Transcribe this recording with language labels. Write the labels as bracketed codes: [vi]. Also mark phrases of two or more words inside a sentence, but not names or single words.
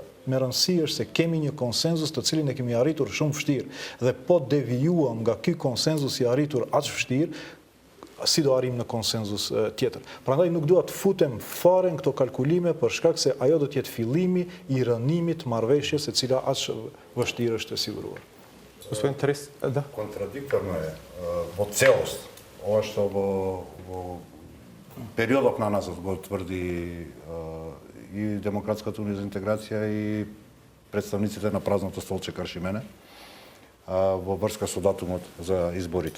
[sq] Me rëndësi është se kemi një konsenzus të cilin e kemi arritur shumë vështirë dhe po devijuam nga ky konsenzus I arritur aq vështirë, si do arrim në konsenzus tjetër. Prandaj nuk dua të futem fare në këto kalkulime për shkak se ajo do të jetë fillimi I rënimit të marrëveshjes e cila aq vështirë është e siguruar. [mk] Господин Терес, да. Контрадикторно е во целост ова што во периодот на назад го тврди и Демократската унија за интеграција и представниците на празното столче Каршимене во врска со датумот за изборите.